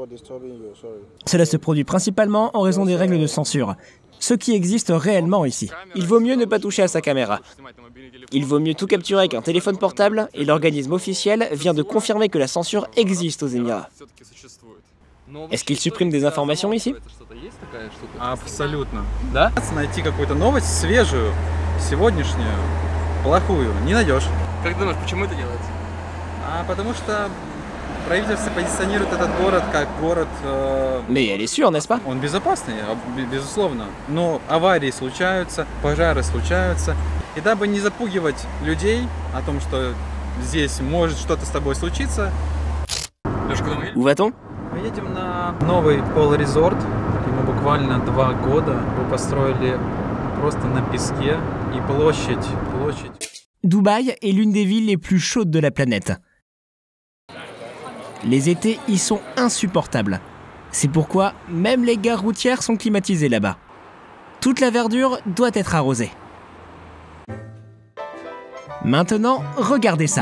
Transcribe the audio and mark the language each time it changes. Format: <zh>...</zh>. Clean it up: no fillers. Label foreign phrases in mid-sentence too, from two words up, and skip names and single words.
<fr>Cela se produit principalement en raison des règles de censure. ce qui existe réellement ici. Il vaut mieux ne pas toucher à sa caméra. Il vaut mieux tout capturer avec un téléphone portable et l'organisme officiel vient de confirmer que la censure existe aux Émirats. Est-ce qu'il supprime des informations ici?</fr> <ru>Абсолютно. Да? Найти какую-то новость свежую, сегодняшнюю, плохую, не найдешь. Как думаешь, почему это делается? Потому что правительство позиционирует этот город как город...</ru> <fr>Mais elle est sûre, n'est-ce pas?</fr> <ru>Он безопасный, безусловно. Но аварии случаются, пожары случаются. И дабы не запугивать людей о том, что здесь может что-то с тобой случиться...</ru> <fr>Où va-t-on?</fr> <ru>Мы едем на новый пол-резорт. Ему буквально 2 года. Его построили просто на песке. И площадь.</ru> <fr>Dubaï est l'une des villes les plus chaudes de la planète. Les étés y sont insupportables. C'est pourquoi même les gares routières sont climatisées là-bas. Toute la verdure doit être arrosée. Maintenant, regardez ça.</fr>